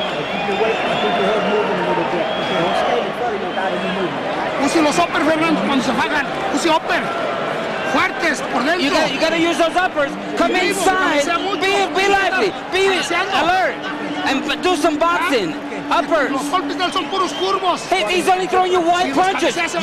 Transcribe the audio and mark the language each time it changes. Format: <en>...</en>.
<en>keep your weight, keep your head moving a little bit. Okay, don't stay in front of you without any movement.</en> <es>Use los uppers, Fernando, cuando se fagan. Use upper. Fuertes, por dentro.</es> <en>You gotta use those uppers. Come inside. Be lively. Be alert. And do some boxing. Uppers.</en> <es>Los golpes de él son puros curvos.</es> <en>Hey, he's only throwing you wide punches.</en>